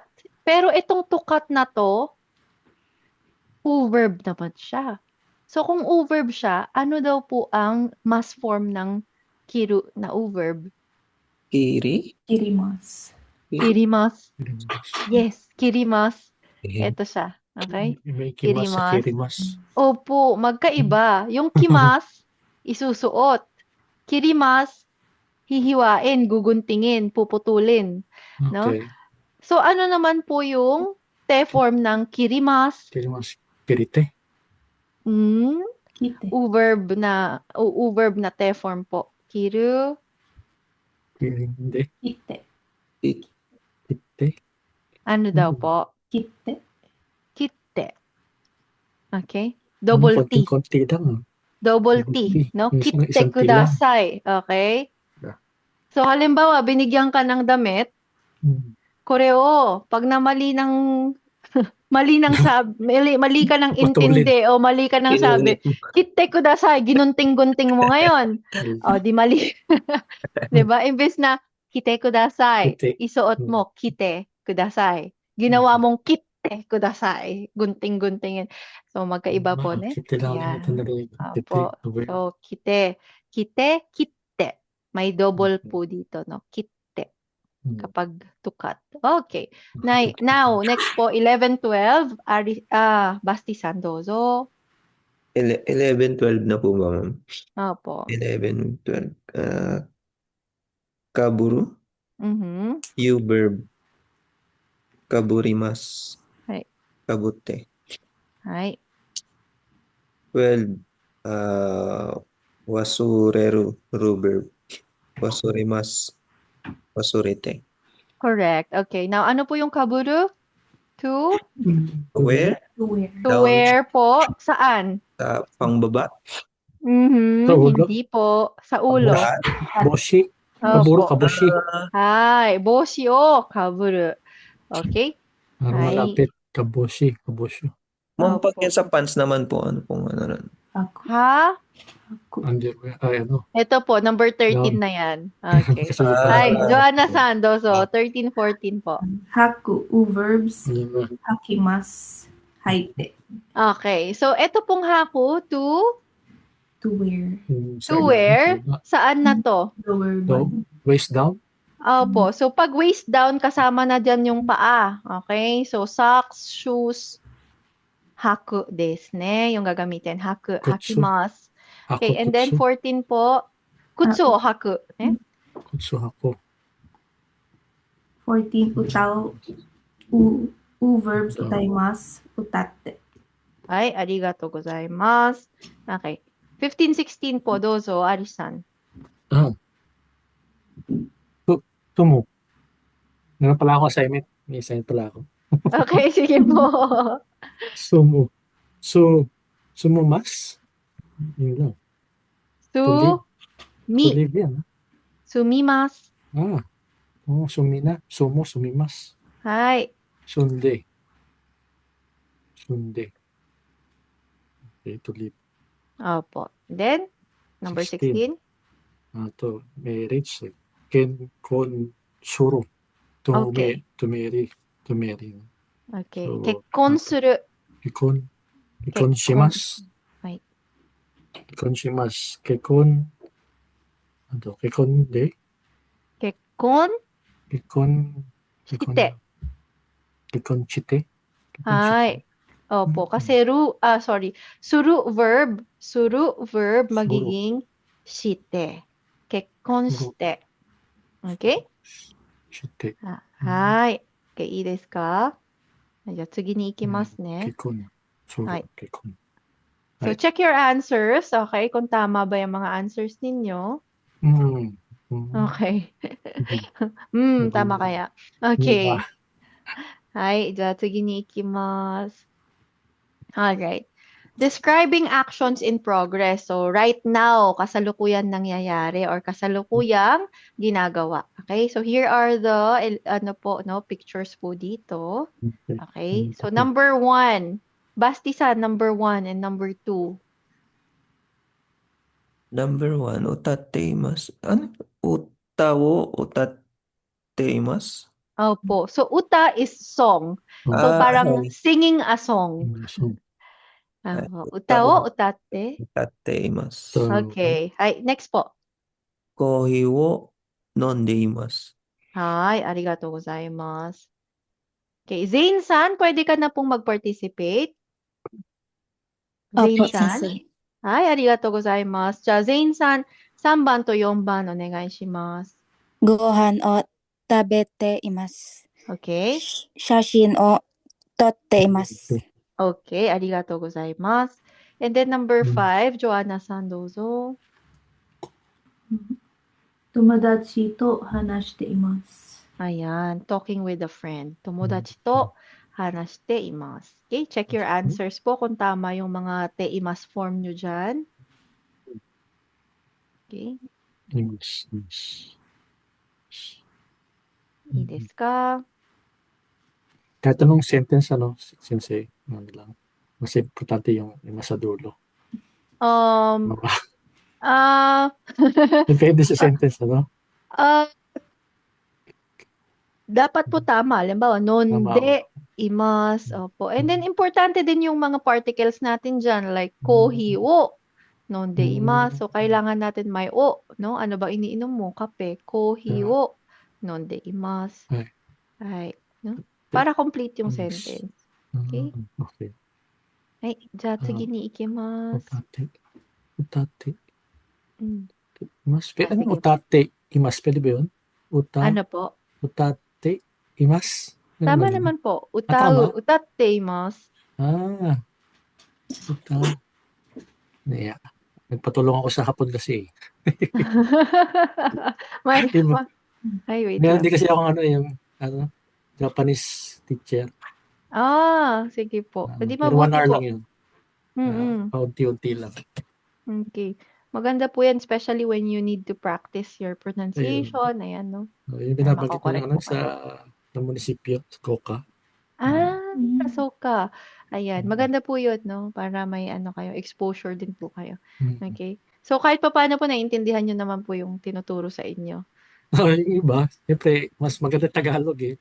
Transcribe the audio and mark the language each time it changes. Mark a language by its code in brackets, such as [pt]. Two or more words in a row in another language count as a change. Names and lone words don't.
[tl] Pero itong [en] to cut [tl] na to, verb naman siya. So, kung verb siya, ano daw po ang mass form ng kiru na verb? [ja] Kiri? Kirimasu. Kirimasu. Kirimas. Yes, kirimasu. Eh, [tl] Ito siya. Okay? May ikimas sa [ja] Kirimasu. kirimas. [tl] Opo, magkaiba. Yung kimas, isusuot. Kirimas, hihiwain, guguntingin, puputulin. No? Okay. So, ano naman po yung te form ng kirimas? [ja] きります。きりて. Hmm? Kite. [tl] Verb na te form po. Kiru, Hindi. [ja] Kite. Kite. [tl] ano daw po? [ja] Kite. [en] Kitte. Okay? Double T. [tl] Konti lang. [en] Double Double T. T. [tl] No? Minsan [ja] Kitte [tl] isang T lang. [ja] kudasai. Okay? [en] Yeah. [tl] So, halimbawa, binigyan ka ng damit, koreo, pag namali ng mali ka ng Putulin. intindi o mali ka ng sabi, Inulit mo. [ja] 切ってください, [tl] ginunting-gunting mo ngayon. O, di mali. 'Di ba? Imbes na [ja] 着てください, Kite. [tl] isuot mo [ja] 着てください. [tl] Ginawa mong [ja] 切ってください, [tl] gunting-guntingin. So, magkaiba po, ne? Kite lang. Yan. Ito na rin. Kite. Opo. So, [ja] 着て。着て、切って. [tl] May double po dito, no? Kitte. Kapag tukat. Okay. [en] Now, next po, 11, 12. Basti-san, dozo. [tl] 11, 12 na po ba, ma'am? Opo. 11, 12. [ja] Kaburu, Mhm. [en] you verb. [ja] Kaburimas. Hai. Kabute. Hai. 12. Wasureru, verb. わすります。わすりて. [en] Correct. Okay. Now, [tl] ano po yung kaburu? To? [en] Where? To wear. To Down. [tl] wear po. Saan? Sa pangbaba. Sa ulo? Hindi po. Sa ulo. Lahat. [ja] Boshi. [tl] Opo. [ja] かぶろ、かぼし. はい。帽子を被る. [tl] Okay. Parang Ay. [ja] malapit. かぼし。かぼしょ. [tl] Ma'am, pag Opo. yan sa pants naman po, ano pong ano nun? [ja] Aku. [tl] Ha? [ja] Aku. [tl] Underwear. Ay, ano. Ito po. Number 13 Yun. na yan. Okay. Kasunod pa. Hi. Joanna Sandoso. 13, 14 po. [ja] Haku. Verbs. [tl] Ano ba? [ja] 履きます。履いて. [tl] Okay. So, ito pong haku [en] To wear. [tl] Sa [en] to wear. [tl] Saan na to? [en] Lower Down. body. Waist down. [tl] Opo. So, pag [en] waist down, [tl] kasama na dyan yung paa. Okay? [en] So, socks, shoes, [ja] 履くですね. [tl] Yung gagamitin. [ja] Haku. Kutsu. Hakimasu. [tl] Ako, [en] Okay. And then, [ja] kutsu. [tl] 14 po. [ja] 靴を履く. [tl] Kutsu ako. [ja] 14. うたう。Verbs. 歌います。歌って. [tl] Ay, [ja] ありがとうございます. [tl] Okay. 15, 16 po. Dozo, Arisan. [ja] Tumo. [tl] Meron pala ako assignment. May assignment pala ako. Okay, sige po. [ja] すも。すむます. [tl] Yun lang. Tuliv yan. [ja] Sumimasu. すみな。すも、すみます. Hi. [tl] Sunde. Okay, tuliv. Opo. Then, number 16. [ja] と、marriage. Ken, kon, suru. [en] Okay. To marry. Okay. So, [ja] 結婚する. 結婚します。はい。結婚します。結婚で Kekkon 結婚 shite. 結婚して。 [tl] Hi. Opo. Kasi suru verb magiging shite. [ja] 結婚して. [tl] Okay? [ja] して。 Hi. Okay, いいですか？じゃあ次に行きますね。結婚。そうだ、はい。結婚。 [en] So, [ja] はい。 [en] check your answers. Okay? [tl] Kung tama ba yung mga answers ninyo. Okay. Tama kaya. Okay. [ja] Hi. じゃあ次に行きます。Alright. [en] Describing actions in progress. So, right now, [tl] kasalukuyan nangyayari or kasalukuyang ginagawa. Okay? [en] So, here are the pictures po dito. Okay? So, number 1. Basti-san, number 1 and number 2. Number 1, utateimasu. Ano? [ja] うたを、うたています? [tl] Opo. [en] So, uta is song. So, parang singing a song. [ja] 歌を歌って. Utatteimasu. [en] Okay. Next po. [ja] コーヒーを飲んでいます. ありがとうございます. [en] Okay, Zane-san, [tl] pwede ka na pong mag-participate. Opo, Zane-san. sensei. [ja] ありがとうございます. じゃあ、Zane-san、3番と4番お願いします。ご飯を食べています。 Okay? 写真を撮っています。 [en] Okay, [ja] ありがとうございます。 [en] And then number 5, [ja] Joanna-san どうぞ。友達と話しています。 [tl] Ayan, [en] talking with a friend. [ja] 友達と話しています。 [tl] Okay, [en] check your answers [tl] po kung tama yung mga teimas form nyo dyan. Okay, [ja] います。いいですか? [tl] Kahit anong sentence, sensei, lang. Mas importante yung sa dulo. Depende sa sentence, Dapat po tama. Halimbawa, [ja] 飲んでいます. [tl] Opo. [en] And then, [tl] importante din yung mga particles natin dyan, [ja] like コーヒーを、飲んでいます. [tl] So, kailangan natin may o, no? Ano ba iniinom mo? Kape. [ja] コーヒーを、飲んでいます. [tl] No? Para complete yung sentence. Okay? Okay. [ja] じゃあ次に行きます。うたて。います. うたて。います. [tl] Pwede ba yun? Ano po? [ja] うたて。います. [tl] Tama naman po. Utau. [ja] 歌っています. Utate. Yeah. [tl] Nagpatulong ako sa hapon kasi. [en] Wait [tl] lang. lang. Hindi kasi ako yung [en] Japanese teacher. [tl] Sige po. Hindi Pero 1 mabuti hour po. lang yun. Paunti-unti lang. Okay. Maganda po yan, [en] especially when you need to practice your pronunciation. [tl] Ayan, no? Yung binabanggit ko lang sa munisipyo, sa Koka. Kasoka. Ayan. Maganda po yun, no? Para may kayo, exposure din po kayo. Okay? So, kahit pa paano po, naiintindihan nyo naman po yung tinuturo sa inyo. Yung iba, siyempre, mas maganda Tagalog eh.